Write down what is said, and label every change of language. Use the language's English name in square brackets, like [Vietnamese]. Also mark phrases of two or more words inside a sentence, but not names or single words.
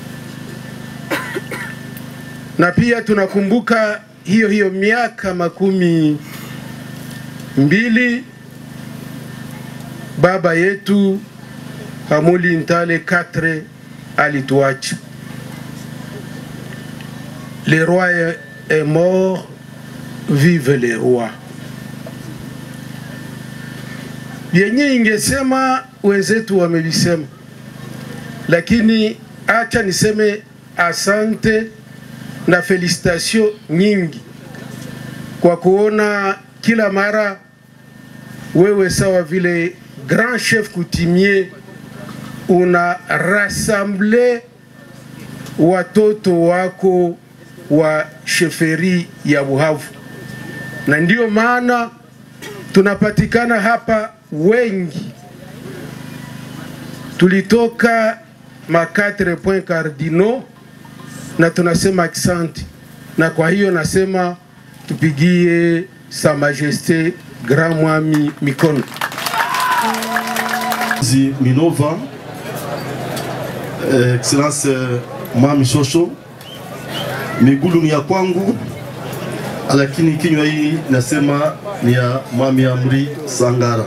[Swahili] Na pia tunakumbuka hiyo miaka 12 baba yetu Hamuli Ntale Katre alituacha. [French] Le roi est mort, vive le roi. [Swahili] Yenye ingesema wenzetu wamelisema, lakini acha niseme asante na felicitation nyingi kwa kuona kila mara wewe sawa vile [French] grand chef coutumier [Swahili] una rassemble watoto wako wa sheferi ya Buhavu, na ndio maana tunapatikana hapa wengi. Tulitoka ma 4 [French] points cardinaux [Swahili] na tunasema asante, na kwa hiyo nasema tupigie [French] Sa Majesté [Swahili] Grand Mwami mikono. Minova, Excellence Mwami Shosho, migulu ni ya kwangu, lakini kinywa hii nasema ni ya Mwami Amri Sangara.